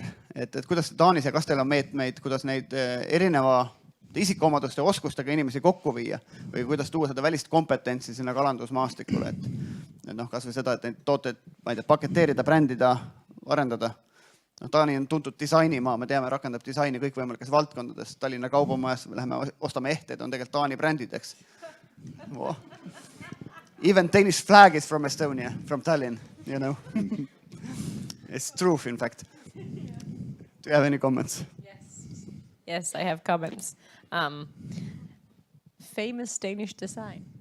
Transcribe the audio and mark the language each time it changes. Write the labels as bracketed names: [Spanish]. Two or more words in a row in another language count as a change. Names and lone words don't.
[Estonian] Et kuidas Taanis ja kas teil on meetmeid, kuidas neid erineva isikuomaduste oskustega inimesi kokku viia või kuidas tuua seda välist kompetentsi sinna kalandusmaastikule, et kas või seda, et neid tooteid paketeerida, brändida, arendada, Taani on tuntud disainimaa, me teame, rakendab disaini kõikvõimalikes valdkondades. Tallinna kaubamajas läheme ostame ehteid, on tegelikult Taani brändid, eks. [English] Wow. Even Danish flag is from Estonia, from Tallinn, you know. It's truth, in fact. Do you have any comments? Yes, I have comments. Famous Danish design.